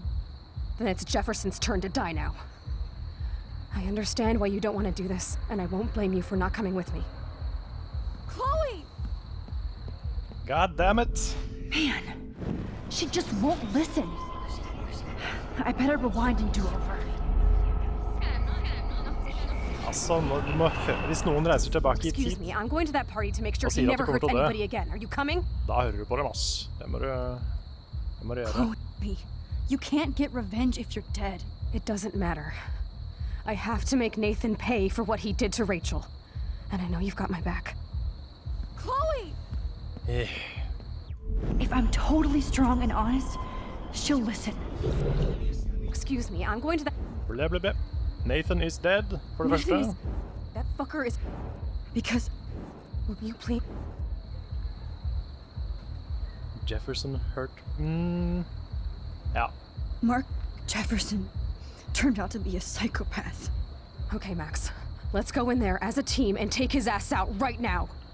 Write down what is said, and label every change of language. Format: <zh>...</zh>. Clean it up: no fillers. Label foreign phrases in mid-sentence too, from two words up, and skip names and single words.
<en>Then it's Jefferson's turn to die now. I understand why you don't want to do this, and I won't blame you for not coming with me. Chloe! God damn it. Man, she just won't listen. I better rewind and do over.</en> <no>Altså, hvis noen reiser tilbake i</no> <en>Excuse</en> <no>tid,</no> <en>me, I'm going to that party to make sure</en> <no>Og</no> <en>he</en> <no>sier at</no> <en>never</en> <no>du kommer</no> <en>hurts</en> <no>til å dø.</no> <en>anybody again. Are you coming?</en> <no>da hører du på dem, ass. Det må du gjøre.</no> <en>Chloe, you can't get revenge if you're dead. It doesn't matter. I have to make Nathan pay for what he did to Rachel. And I know you've got my back. Chloe! Eh, If I'm totally strong and honest, she'll listen. Excuse me, I'm going to that... ble, ble, ble. Nathan is dead,</en> <no>for det Nathan første.</no> <en>That fucker is... Because Will you please... Jefferson hurt.</en> <no>Ja.</no> <en>Mark Jefferson turned out to be a psychopath. Okay, Max. Let's go in there as a team and take his ass out right now.</en>